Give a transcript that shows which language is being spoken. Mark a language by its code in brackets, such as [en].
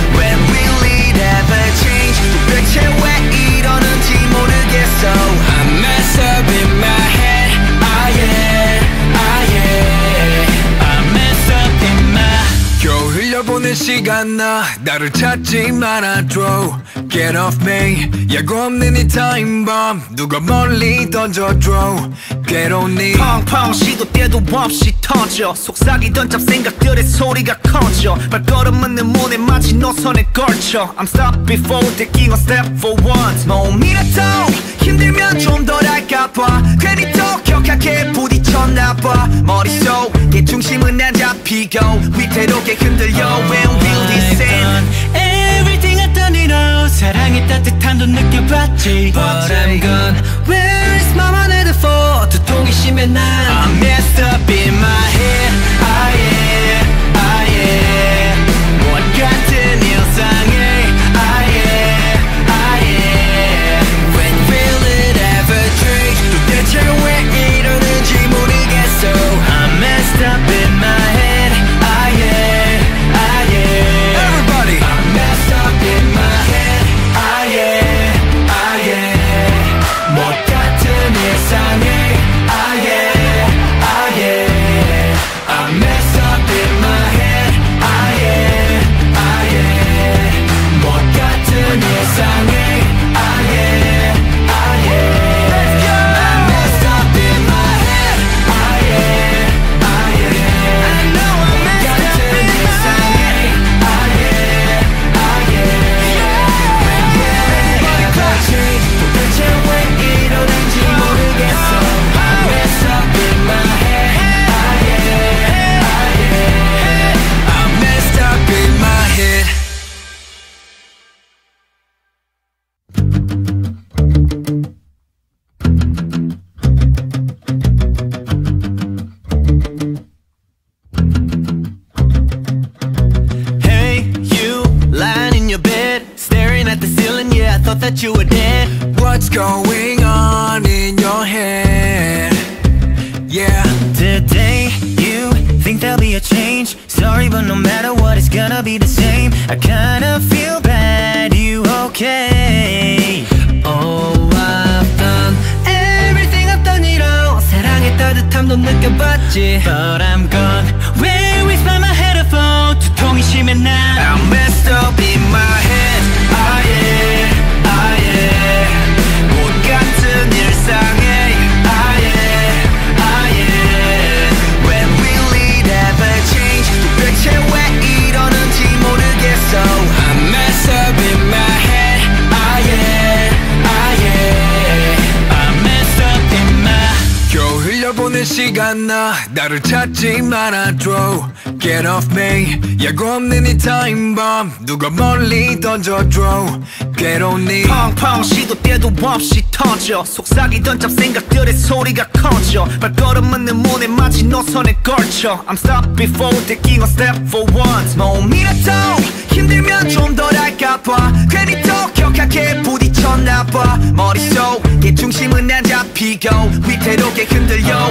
[en] When will it ever change? [ko] 도대체 왜 이러는지 모르겠어. [en] I'm messed up in my head. Ah yeah, ah yeah. I'm messed up in my. [ko] 겨우 흘려보낸 시간 나를 찾지 말아줘. [en] Get off me. [ko] 예고 없는 이 타임밤 누가 멀리 던져줘. 괴로운 네 펑펑 시도 때도 없이 터져. 속삭이던 잡생각들의 소리가 커져. 발걸음은 내 몸에 마치 노선에 걸쳐. [en] I'm stopped before taking a step for once. [ko] 몸이라도 힘들면 좀 덜 할까봐 괜히 더 격하게 부딪혔나봐. 머릿속에 중심은 안 잡히고 위태롭게 흔들려. [en] When will this end? Everything I done it all. [ko] 사랑의 따뜻함도 느껴봤지. [en] But I'm gone. Where is my headphone? [ko] 두통이 심해 난 [en] I'm messed up in my head. Ah yeah, ah yeah. [ko] 못 같은 일상에. Ah yeah, ah yeah. [en] When will it ever change? [ko] 도대체 왜 이러는지 모르겠어. [en] I'm messed up in my head. Ah yeah, ah yeah. Everybody I'm messed up in my head. Ah yeah, ah yeah. [ko] 못 같은 일상에. Ah yeah, ah yeah. [en] I'm messed up in my head. Ah yeah, ah yeah. [ko] 못 같은 일상에. Ah yeah, ah yeah. [en] Let's go. I'm messed up in my head. Ah yeah, ah yeah. I know I'm messed up in my head. Ah yeah, ah yeah. When will it ever change? [ko] 도대체 왜 이러는지 모르겠어. [en] I'm messed up in my head. Ah yeah, ah yeah. I'm messed up in my head. Hey, you lying in your bed, staring at the ceiling. Yeah, I thought that you were dead. What's going on in your head? Yeah. Today you think there'll be a change. Sorry, but no matter what, it's gonna be the same. I kinda feel bad. You okay? Oh, I've done everything I've done it all. [ko] 사랑의 따뜻함도 느껴봤지. [en] But I'm gone. Where is my headphone? [ko] 두통이 심해 난 [en] I'm messed up in my head. Ah yeah, ah yeah. [ko] 못 같은 일상에. Ah yeah, ah yeah. [en] When will it ever change? [ko] 도대체 왜 이러는지 모르겠어. [en] I'm messed up in my head. Ah yeah, ah yeah. I'm messed up in my. [ko] 겨우 흘려보낸 시간 나를 찾지 말아줘. [en] Get off me. [ko] 예고 없는 이 타임밤 누가 멀리 던져줘. 괴로운 네 펑펑 시도 때도 없이 터져. 속삭이던 잡생각들의 소리가 커져. 발걸음은 내 몸에 마치 노선에 걸쳐. [en] I'm stopped before taking a step for once. [ko] 몸이라도 힘들면 좀 덜 할까봐 괜히 더 격하게 부딪혔나봐. 머릿속에 중심은 안 잡히고 위태롭게 흔들려.